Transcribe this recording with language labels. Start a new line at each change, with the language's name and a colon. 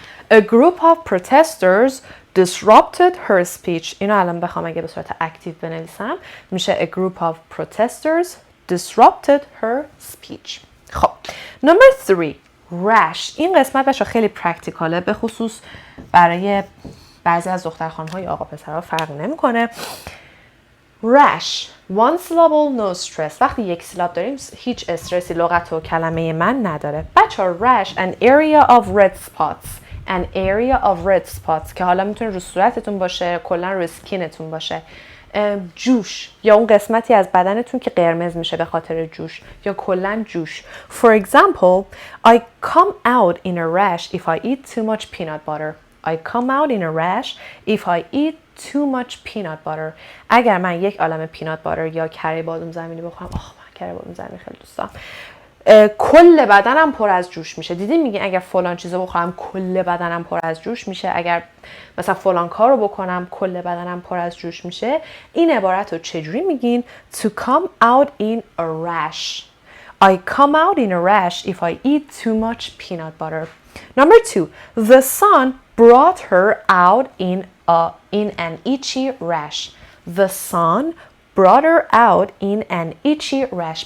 English: A group of protesters disrupted her speech.
Persian: اینو الان بخوام اگه به صورت اکتیو بنویسم میشه
English: a group of protesters disrupted her speech. خب number 3 rash.
Persian: این قسمت بچه خیلی پرکتیکاله، به خصوص برای بعضی از دخترخوان‌های آقا پسرها فرق نمیکنه.
English: rash one syllable no stress.
Persian: وقتی یک سیلاب داریم هیچ استرسی لغت و کلمه من نداره.
English: بچه rash an area of red spots. an area of red spots
Persian: که حالا میتونه رو صورتتون باشه، کلا رو اسکینتون باشه. جوش یا اون قسمتی از بدنتون که قرمز میشه به خاطر جوش یا کلا جوش.
English: For example, I come out in a rash if I eat too much peanut butter. I come out in a rash if I eat too much peanut butter.
Persian: اگر من یک عالمه پینات باتر یا کره بادوم زمینی بخورم، من کره بادوم زمینی خیلی دوست دارم. کل بدنم پر از جوش میشه. دیدین میگین اگر فلان چیزو بخورم کل بدنم پر از جوش میشه، اگر مثلا فلان کارو بکنم کل بدنم پر از جوش میشه. این عبارت رو چجوری میگین؟
English: to come out in a rash. I come out in a rash if I eat too much peanut butter. Number 2, the sun brought her out in an itchy rash. The sun brought her out in an itchy rash.